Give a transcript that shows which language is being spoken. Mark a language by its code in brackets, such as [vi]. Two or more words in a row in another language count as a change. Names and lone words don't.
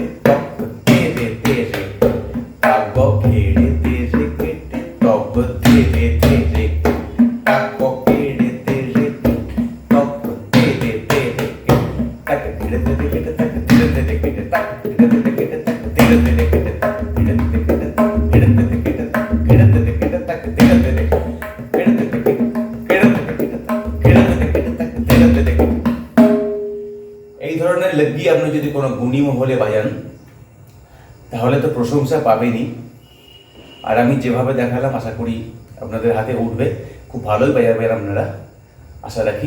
[bn] Togo tere tere. Tago khede tere kete. Togo tere tere. Tago khede tere kete. Togo tere tere. Tago khede tere kete. Tago tere tere kete. Tago khede tere kete. Tago tere tere kete. Tago khede tere kete. এই ধরনের লগ্গি আপনি যদি কোনো গুণী মহলে বাজান তাহলে তো প্রশংসা পাবেনই। আর আমি যেভাবে দেখালাম আশা করি আপনাদের হাতে উঠবে, খুব ভালোই বাজাবেন আপনারা, আশা রাখি।